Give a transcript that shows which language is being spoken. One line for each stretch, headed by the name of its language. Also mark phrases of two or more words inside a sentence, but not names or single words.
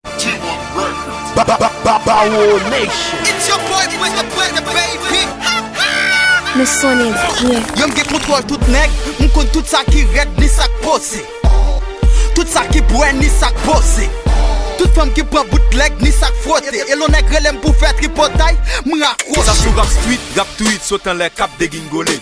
English: Ba, ba, ba, ba, Bawo Nation. It's your boy, Wizard Wizard, baby.
Haitian Creole: Nou sonnen byen. Yo, m gen kontwòl tout nèg, m konn tout sa ki rèd, ni sa k pose. Tout sa ki bwè, ni sa k boze. Tout fanm ki pran bootleg, ni sa k fwote. E lò nèg relè m pou fè tripotay, m rakwose. Sa sou rap street, rap tweet, sotan lè k ap degingole.